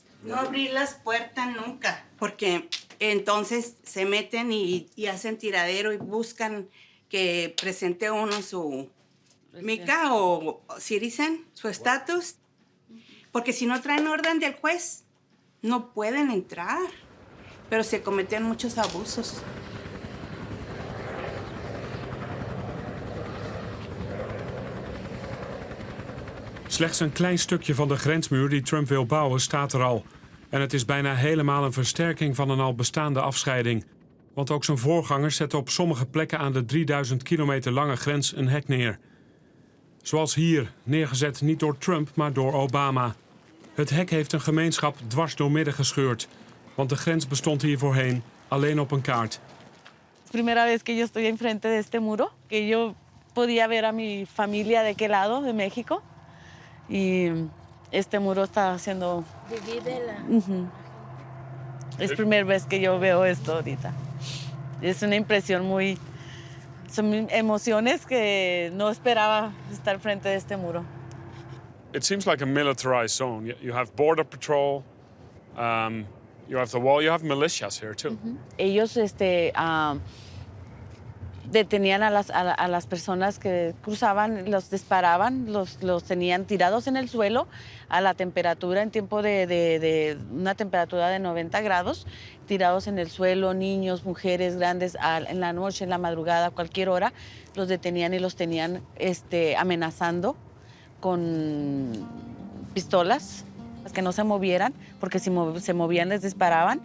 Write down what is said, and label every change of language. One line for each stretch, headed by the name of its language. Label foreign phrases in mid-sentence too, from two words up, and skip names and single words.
Spanish: No abrir las puertas nunca, porque entonces se meten y hacen tiradero y buscan que presente uno su mica o citizen, su estatus, porque si no traen orden del juez, no pueden entrar, pero se cometen muchos abusos.
Dutch: Slechts een klein stukje van de grensmuur die Trump wil bouwen staat er al. En het is bijna helemaal een versterking van een al bestaande afscheiding. Want ook zijn voorgangers zetten op sommige plekken aan de 3000 kilometer lange grens een hek neer. Zoals hier, neergezet niet door Trump, maar door Obama. Het hek heeft een gemeenschap dwars doormidden gescheurd. Want de grens bestond hier voorheen alleen op een kaart.
Spanish: Primera vez que yo estoy enfrente de este muro, que yo podía ver a mi familia de qué lado de México. Y este muro está haciendo... Es primera vez que yo veo esto ahorita. Es una impresión muy... Son emociones que no esperaba estar frente de este muro.
English: It seems like a militarized zone. You have border patrol, you have the wall, you have militias here too.
Spanish: Ellos detenían a las personas que cruzaban, los disparaban, los tenían tirados en el suelo a la temperatura, en tiempo de una temperatura de 90 grados, tirados en el suelo, niños, mujeres, grandes, en la noche, en la madrugada, a cualquier hora, los detenían y los tenían amenazando con pistolas, que no se movieran, porque si se movían les disparaban.